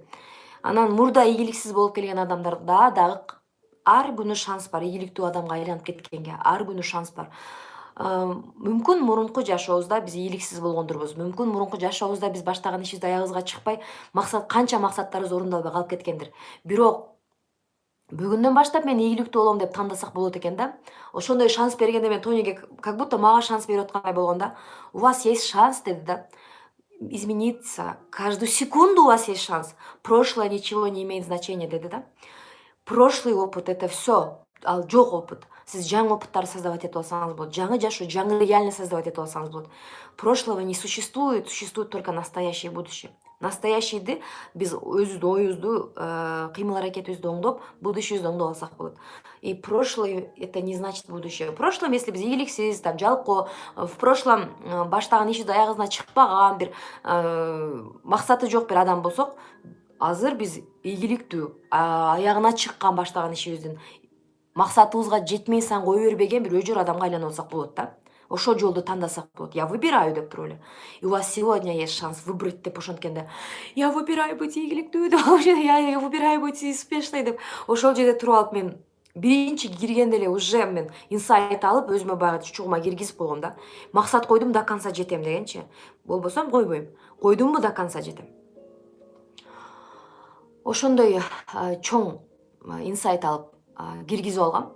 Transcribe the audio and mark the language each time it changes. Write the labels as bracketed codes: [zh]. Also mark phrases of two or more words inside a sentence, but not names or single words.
[ky] Анан мурда ийгиликсиз болуп келген адамдарда дагы ар күнү шанс бар, ийгиликтүү адамга айланып кеткенге ар күнү шанс бар. Мүмкүн мурунку жашообузда биз ийгиликсиз болгондурбуз. Мүмкүн мурунку жашообузда биз баштаган ишибиз аягыбызга чыкпай, канча максаттарыбыз орундалбай калып кеткендир. Бирок бүгүндөн баштап мен ийгиликтүү болом деп тандасак болот экен да. Ошондой шанс бергенде мен Тониге [ru] как будто [ky] мага шанс берип аткандай болгон да. [ru] У вас есть шанс, [ky] деди да. [ru] Измениться. Каждую секунду у вас есть шанс. Прошлое ничего не имеет значения, [ky] деди да. [ru] Прошлый опыт — это все. [ky] Ал жок опыт. Сиз жаңы опыттарды создавать этип алсаңыз болот. Жаңы жашоо, жаңы [ru] реальность создавать [ky] этип алсаңыз болот. [ru] Прошлого не существует, существует только настоящее и будущее. [ky] Настоящийди биз өзүбүздүн оюбузду, кыймыл-аракетибизди оңдоп, будущийибизди оңдоп алсак болот. [ru] И прошлое — это не значит будущее. В прошлом, если [ky] биз ийгиликсиз, там жалкоо, [ru] в прошлом [ky] баштаган ишибиз аягыбыздан чыкпаган, бир максаты жок бир адам болсок, азыр биз ийгиликтүү, аягына чыккан баштаган ишибиздин максатыбызга жетмей сайын кое бербеген бир өжөр адамга айланып алсак болот да. Ошол жолду тандасак болот. [ru] Я выбираю [ky] деп туруп эле. [ru] И у вас сегодня есть шанс выбрать [ky] деп ошонткенде. [ru] Я выбираю быть [ky] ийгиликтүү деп, [ru] я выбираю быть успешной деп. [ky] Ошол жерде туруп алып мен биринчи киргенде эле уже мен инсайт алып, өзүмө баягы чучугума киргизип койгом да. Максат койдум, [ru] до конца [ky] жетем дегенчи. Болбосо койбойм. Койдумбу, [ru] до конца [ky] жетем. Ошондой чоң инсайт алып киргизип алгам.